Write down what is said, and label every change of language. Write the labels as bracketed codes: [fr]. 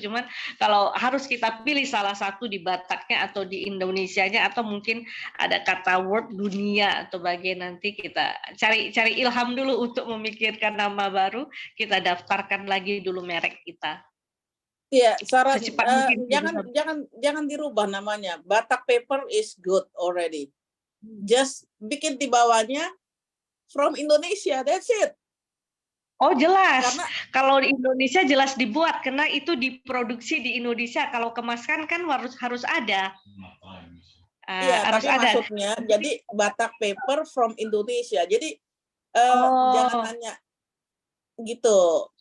[id] Cuman kalau harus kita pilih salah satu di Bataknya atau di Indonesianya atau mungkin ada kata word dunia atau bagian, nanti kita cari ilham dulu untuk memikirkan nama baru, kita daftarkan lagi dulu merek kita. Iya, saran Secepat mungkin jangan dirubah namanya. [en] Batak paper is good already. Just [id] bikin di bawahnya [en] from Indonesia, that's it. [id] Oh jelas, kalau di Indonesia jelas dibuat karena itu diproduksi di Indonesia. Kalau kemasan kan harus ada. Iya, Harus tapi ada. maksudnya jadi Batak paper from Indonesia. Jadi jangan hanya gitu.